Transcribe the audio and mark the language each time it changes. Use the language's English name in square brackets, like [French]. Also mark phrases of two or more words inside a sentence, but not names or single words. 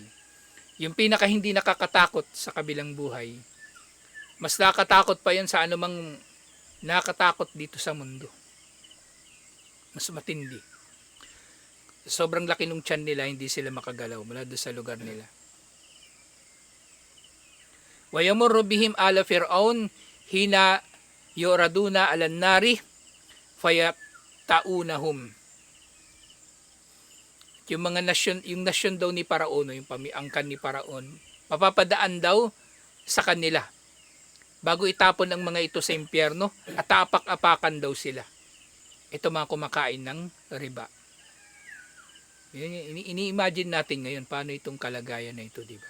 [Filipino] Yung pinaka hindi nakakatakot sa kabilang buhay, mas nakakatakot pa yan sa anumang nakakatakot dito sa mundo. Mas matindi. Sobrang laki ng tiyan nila, hindi sila makagalaw mula doon sa lugar nila. [Arabic] ويمر بهم آل فرعون حين يردون على النار فيطؤونهم. [Filipino] Yung mga nasyon daw ni Paraon, yung pamiangkan ni Paraon, mapapadaan daw sa kanila bago itapon ang mga ito sa impyerno at apak-apakan daw sila. Ito mga kumakain ng riba. Ini-imagine natin ngayon paano itong kalagayan na ito, di ba?